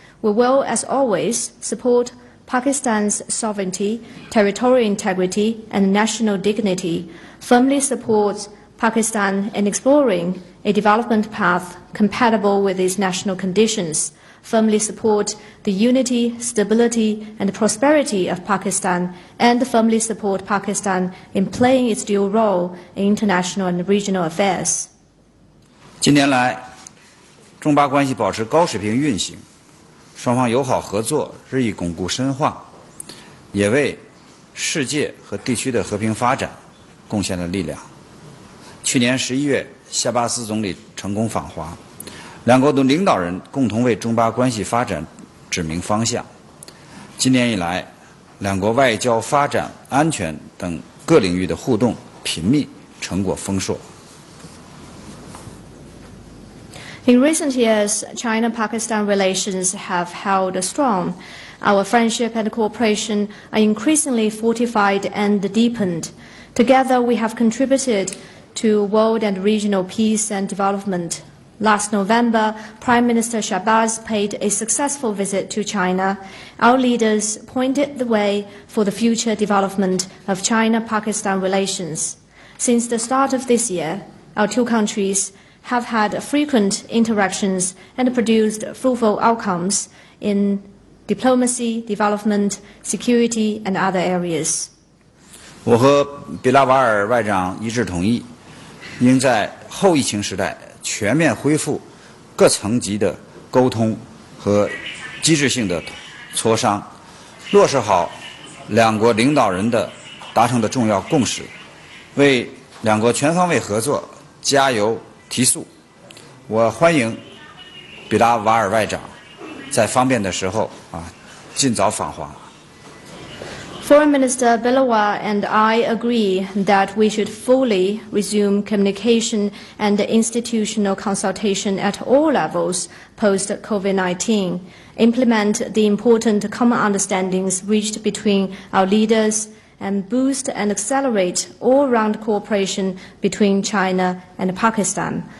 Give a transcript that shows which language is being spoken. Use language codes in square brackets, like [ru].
[en] We will, as always, support Pakistan's sovereignty, territorial integrity, and national dignity, firmly support Pakistan in exploring a development path compatible with its national conditions, firmly support the unity, stability, and prosperity of Pakistan, and firmly support Pakistan in playing its dual role in international and regional affairs. [zh] 近年来，中巴关系保持高水平运行，双方友好合作日益巩固深化，也为世界和地区的和平发展贡献了力量。去年11月，夏巴斯总理成功访华，两国的领导人共同为中巴关系发展指明方向。今年以来，两国外交、发展、安全等各领域的互动频密，成果丰硕。 [en] In recent years, China-Pakistan relations have held strong. Our friendship and cooperation are increasingly fortified and deepened. Together, we have contributed to world and regional peace and development. Last November, Prime Minister Shahbaz paid a successful visit to China. Our leaders pointed the way for the future development of China-Pakistan relations. Since the start of this year, our two countries have had frequent interactions and produced fruitful outcomes in diplomacy, development, security, and other areas. [zh] 我和比拉瓦尔外长一致同意，应在后疫情时代全面恢复各层级的沟通和机制性的磋商，落实好两国领导人的达成的重要共识，为两国全方位合作加油提速。我欢迎比拉瓦尔外长在方便的时候尽早访华。 [en] Foreign Minister Bilawal and I agree that we should fully resume communication and institutional consultation at all levels post-COVID-19, implement the important common understandings reached between our leaders, and boost and accelerate all-round cooperation between China and Pakistan.